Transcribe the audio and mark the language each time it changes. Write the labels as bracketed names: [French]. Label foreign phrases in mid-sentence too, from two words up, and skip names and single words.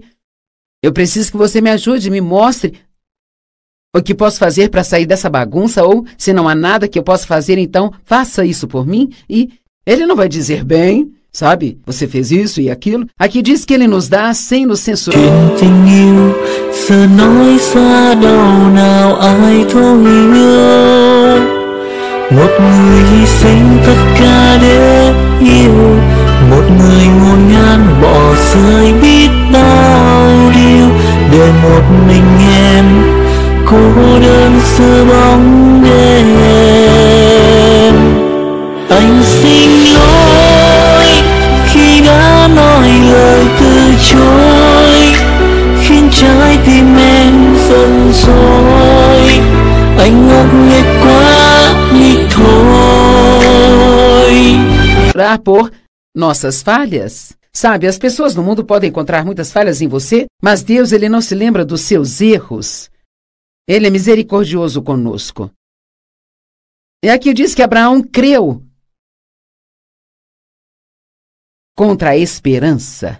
[Portuguese] Eu preciso que você me ajude, me mostre o que posso fazer para sair dessa bagunça, ou se não há nada que eu possa fazer, então faça isso por mim. E Ele não vai dizer, bem, sabe, você fez isso e aquilo. Aqui diz que Ele nos dá sem nos censurar. [Vietnamese] Giờ nói xa đâu nào ai thấu hiểu, một người hy sinh tất cả để yêu, một người ngổn ngang bỏ rơi biết bao điều, để một mình em cô đơn giữa bóng đêm. Anh xin lỗi khi đã nói lời từ chối, khiến trái tim em giận dỗi. Anh ngốc nghếch quá đi thôi. [Portuguese] Por nossas falhas. Sabe, as pessoas no mundo podem encontrar muitas falhas em você, mas Deus, Ele não se lembra dos seus erros. Ele é misericordioso conosco. E aqui diz que Abraão creu contra a esperança.